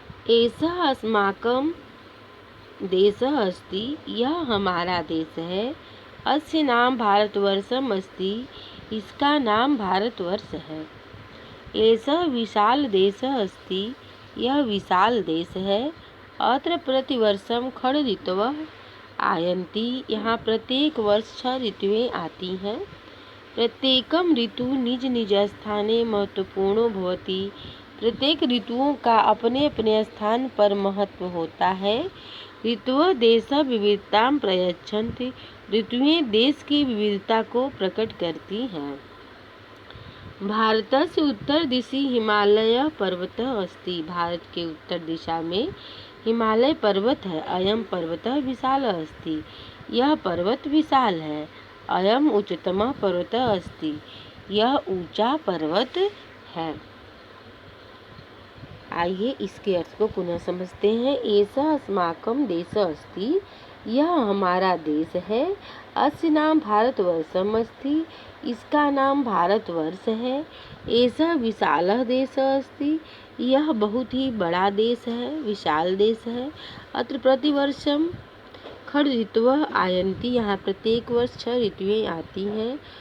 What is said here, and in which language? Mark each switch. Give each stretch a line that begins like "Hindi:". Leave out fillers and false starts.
Sanskrit: एषः अस्माकं देशः अस्ति,
Hindi: यह हमारा देश है।
Sanskrit: अस्य नाम भारतवर्षम् अस्ति,
Hindi: इसका नाम भारतवर्ष है।
Sanskrit: एषः विशाल देशः अस्ति,
Hindi: यह विशाल देश है।
Sanskrit: अत्र प्रतिवर्षं षड् ऋतवः आयन्ति,
Hindi: यहाँ प्रत्येक वर्ष 6 ऋतुएं आती हैं।
Sanskrit: प्रत्येकं ऋतु निज निज स्थाने महत्वपूर्णो भवति।
Hindi: प्रत्येक ऋतुओं का अपने अपने स्थान पर महत्व होता है।
Sanskrit: ऋतवः देशः विविधतां प्रयच्छन्ति,
Hindi: ऋतुएं देश की विविधता को प्रकट करती हैं।
Sanskrit: भारतस्य उत्तर दिशि हिमालय पर्वतः अस्ति,
Hindi: भारत के उत्तर दिशा में हिमालय पर्वत है।
Sanskrit: अयं पर्वतः विशालः अस्ति,
Hindi: यह पर्वत विशाल है।
Sanskrit: अयं उच्चतमः पर्वतः अस्ति,
Hindi: यह ऊंचा पर्वत है। आइए इसके अर्थ को पुनः समझते हैं।
Sanskrit: एषः अस्माकं देशः अस्ति,
Hindi: यह हमारा देश है।
Sanskrit: अस्य नाम भारतवर्षम् अस्ति,
Hindi: इसका नाम भारतवर्ष है।
Sanskrit: एषः विशालः देशः अस्ति,
Hindi: यह बहुत ही बड़ा देश है, विशाल देश है।
Sanskrit: अत्र प्रतिवर्षं षड् ऋतवः आयन्ति,
Hindi: यहाँ प्रत्येक वर्ष 6 ऋतुएं आती हैं।